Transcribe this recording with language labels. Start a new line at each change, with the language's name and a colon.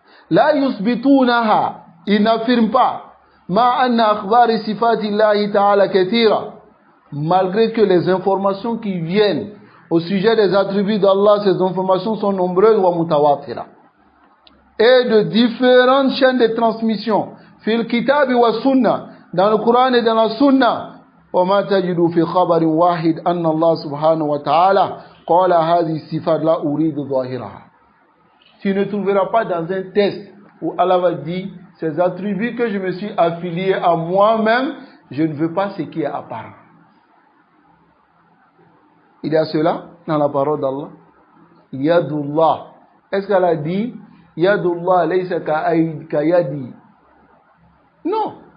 Arabic: La yusbitunaha,
French: ils n'affirment pas malgré que les informations qui viennent au sujet des attributs d'Allah, ces informations sont nombreuses et de différentes chaînes de transmission
Arabic: fil kitab wa sunna,
French: dans le Coran et dans la sunna.
Arabic: وما تجد في خبر واحد أن الله سبحانه وتعالى قال هذه الصفات لا أريد ظاهرها.
French: Tu ne trouveras pas dans un texte où Allah va dire ces attributs que je me suis affilié à moi-même, je ne veux pas ce qui est apparent. Il y a cela dans la parole d'Allah. Yadullah. Est-ce qu'elle a dit
Arabic: Yadullah laysa ka yadi?
French: Non.